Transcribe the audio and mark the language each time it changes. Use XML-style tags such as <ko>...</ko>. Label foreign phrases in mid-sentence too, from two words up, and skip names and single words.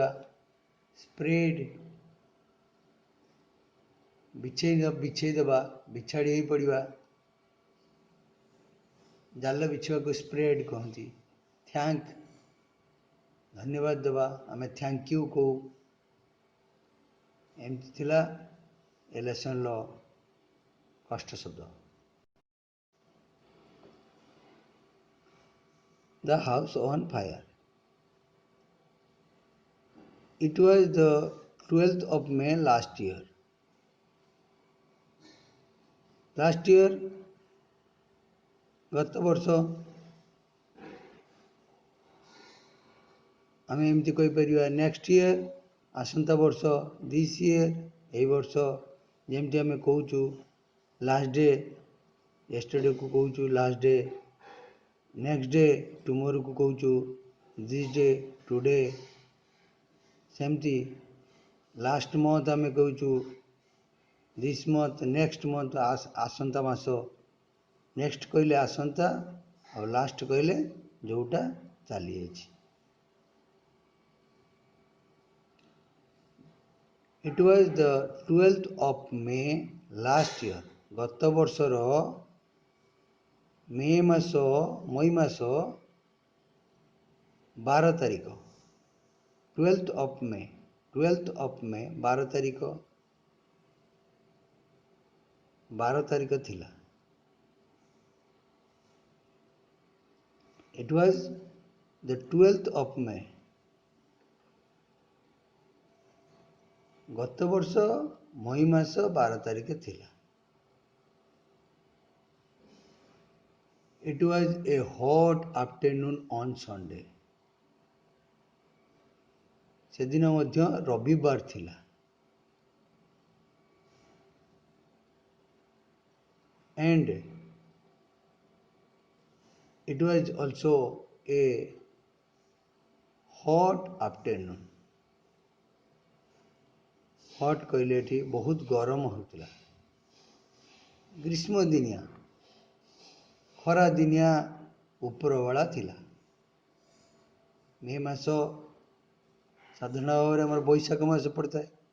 <or>ସ୍ପ୍ରେଡ୍ ବିଛେଇ ଦେବା, ବିଛାଡ଼ି ହେଇ ପଡ଼ିବା, ଜାଲ ବିଛିବାକୁ ସ୍ପ୍ରେଡ୍ କହନ୍ତି। ଥ୍ୟାଙ୍କ ଧନ୍ୟବାଦ ଦେବା, ଆମେ</or> <en>thank you</en> <or>କହୁ। ଏମିତି ଥିଲା ଏ ଲେସନ୍ର କଷ୍ଟ ଶବ୍ଦ।</or> <en>The house on fire. It was the 12th of May last year. Last year,</en> <or>ଗତ ବର୍ଷ, ଆମେ ଏମିତି କହିପାରିବା</or> <en>next year,</en> <or>ଆସନ୍ତା ବର୍ଷ,</or> <en>this year,</en> <or>ଏଇ ବର୍ଷ। ଯେମିତି ଆମେ କହୁଛୁ</or> <en>last day,</en> <or>ୟେଷ୍ଟରଡେକୁ କହୁଛୁ</or> <en>last day, next day tomorrowକୁ</en> <or>କହୁଛୁ</or> <en>this day, today.</en> <or>ସେମିତି</or> <en>last month</en> <or>ଆମେ କହୁଛୁ</or> <en>this month, next month</en> <or>ଆସନ୍ତା ମାସ, ନେକ୍ସଟ କହିଲେ ଆସନ୍ତା, ଆଉ ଲାଷ୍ଟ କହିଲେ ଯେଉଁଟା ଚାଲିଯାଇଛି।</or> <en>It was the 12th of May last year.</en> <or>ଗତ ବର୍ଷର ମଇ ମାସ 12 ତାରିଖ।</or> <en>12th of May,</en> <or>12 ତାରିଖ, 12 ତାରିଖ ଥିଲା।</or> <en>It was the 12th of May.</en> <or>ଗତ ବର୍ଷ ମଇ ମାସ 12 ତାରିଖ ଥିଲା।</or> <en>It was a hot afternoon on Sunday.</en> <or>ସେଦିନ ମଧ୍ୟ ରବିବାର ଥିଲା।</or> <en>And it was also a hot afternoon.</en> <or>ହଟ୍ କହିଲେ ଏଠି ବହୁତ ଗରମ ହେଉଥିଲା। ଗ୍ରୀଷ୍ମ ଦିନିଆ, ଖରା ଦିନିଆ ଉପରବେଳା ଥିଲା। ମେ ମାସ ସାଧାରଣ ଭାବରେ ଆମର ବୈଶାଖ ମାସ ପଡ଼ିଥାଏ।</or>